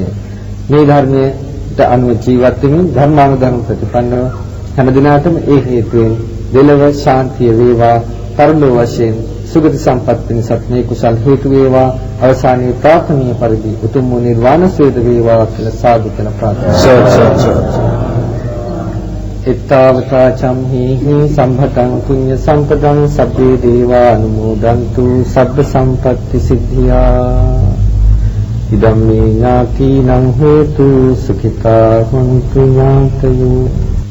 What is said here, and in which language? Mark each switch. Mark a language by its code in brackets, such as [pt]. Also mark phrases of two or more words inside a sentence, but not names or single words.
[si] මේ ධර්මයට අනුව ජීවත් වෙමින් ධර්මානුධර්ම ප්‍රතිපන්නව හැම දිනාටම ඒ හේතුවෙන් දෙලව ශාන්තිය වේවා. පරලෝ වශයෙන් සුගති සම්පත් පිණිසත් මේ කුසල් හේතු වේවා. අවසානයේ ප්‍රාර්ථනීය පරිදි උතුම් වූ නිර්වාණ සුවය වේවා කියලා සාදු කියලා ප්‍රාර්ථනා. [pi] ittavata camhihi samphatang punya sampadang sabbe deva anumodantu sabba sampatti siddhiya idammi gnati nang hetu sukita hontu gnatayo